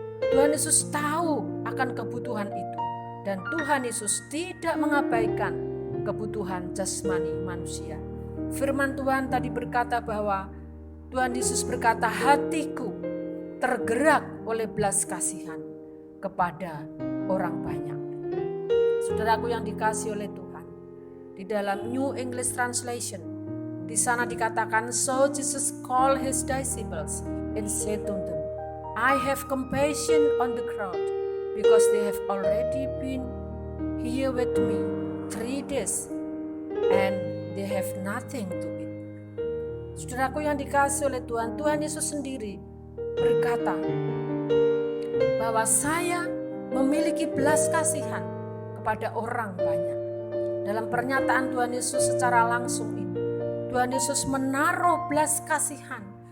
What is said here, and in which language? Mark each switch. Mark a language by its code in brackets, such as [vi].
[id] Tuhan Yesus tahu akan kebutuhan itu. Dan Tuhan Yesus tidak mengabaikan kebutuhan jasmani manusia. Firman Tuhan tadi berkata bahwa Tuhan Yesus berkata, "Hatiku tergerak oleh belas kasihan kepada orang banyak." Saudaraku yang dikasihi oleh Tuhan, di dalam New English Translation, di sana dikatakan, [en] "So Jesus called his disciples and said to them, I have compassion on the crowd, because they have already been here with me 3 days, and they have nothing to eat." [id] Saudaraku yang dikasihi oleh Tuhan, Tuhan Yesus sendiri berkata bahwa saya memiliki belas kasihan kepada orang banyak. Dalam pernyataan Tuhan Yesus secara langsung ini, Tuhan Yesus menaruh belas kasihan.